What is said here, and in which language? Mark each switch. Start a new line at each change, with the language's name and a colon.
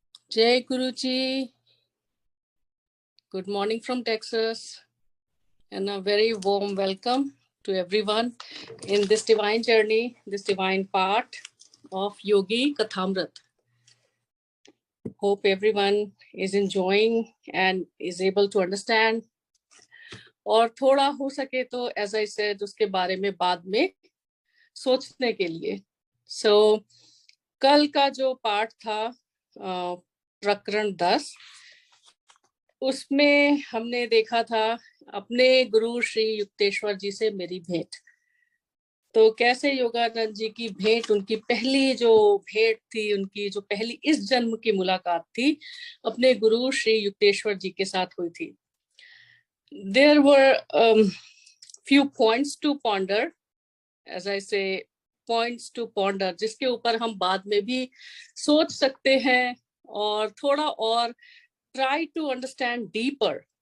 English: Jai Guruji, good morning from Texas, and a very warm welcome to everyone in this divine journey, this divine part of Yogi Kathamrit. Hope everyone is enjoying and is able to understand.
Hindi: और थोड़ा हो सके तो
English: as I said
Hindi: उसके बारे में बाद में सोचने के लिए. So कल का जो पाठ था प्रकरण 10, उसमें हमने देखा था अपने गुरु श्री युक्तेश्वर जी से मेरी भेंट. तो कैसे योगानंद जी की भेंट, उनकी पहली जो भेंट थी, उनकी जो पहली इस जन्म की मुलाकात थी, अपने गुरु श्री युक्तेश्वर जी के साथ हुई थी.
English: There were few points to ponder, as I say, points to ponder,
Hindi: जिसके ऊपर हम बाद में भी सोच सकते हैं और थोड़ा और
English: try to understand deeper.